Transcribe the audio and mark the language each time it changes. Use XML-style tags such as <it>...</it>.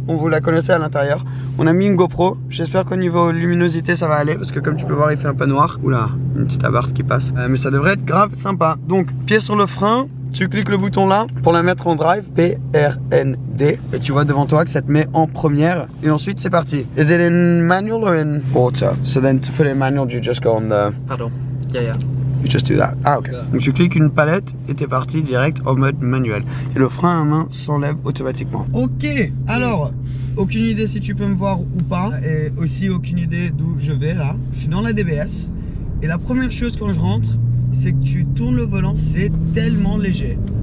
<fr>On vous la connaissez à l'intérieur. On a mis une GoPro. J'espère qu'au niveau luminosité ça va aller parce que comme tu peux voir il fait un peu noir. Oula, une petite abarque qui passe. Mais ça devrait être grave sympa. Donc pied sur le frein. Tu cliques le bouton là pour la mettre en drive, PRND, et tu vois devant toi que ça te met en première. Et ensuite c'est parti.</fr> <en>Is it in manual or in auto? So then to put it in manual, you just go on the... Pardon. Yeah. You just do that. Ah ok.</en> <fr>Donc tu cliques une palette et t'es parti direct en mode manuel. Et le frein à main s'enlève automatiquement. Ok, alors, aucune idée si tu peux me voir ou pas. Et aussi aucune idée d'où je vais là. Je suis dans la DBS. Et la première chose quand je rentre, c'est que tu tournes le volant, c'est tellement léger.</fr>